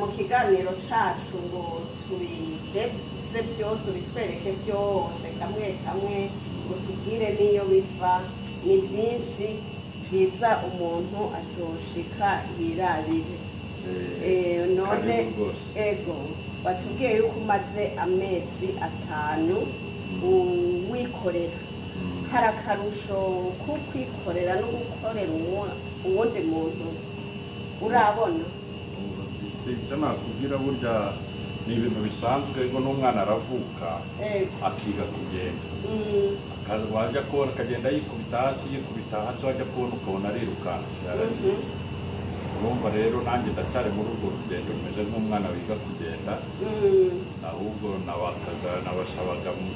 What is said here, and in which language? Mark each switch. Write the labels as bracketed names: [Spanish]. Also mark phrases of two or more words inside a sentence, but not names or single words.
[Rundi] kiganiro cacu ngo tubireze byose ubitwereke byose kamwe kamwe ngo tubwire n'iyo biva ni byinshi byiza umuntu azoshika yirabire none ego batubwiye yuko umaze amezi 5 wikorera hari akarusho ko kwikorera no gukorera uwundi muntu urabona [Kinyarwanda] icyo nakubwira burya ni ibintu bisanzwe ariko n'umwana aravuka akiga kugenda wajya kubona akagenda yikubita hasi wajya kubona ukabona arirukanse urumva rero nanjye ndacyari muri urwo rugendo rumeze nk'umwana wiga kugenda ahubwo nabasabaga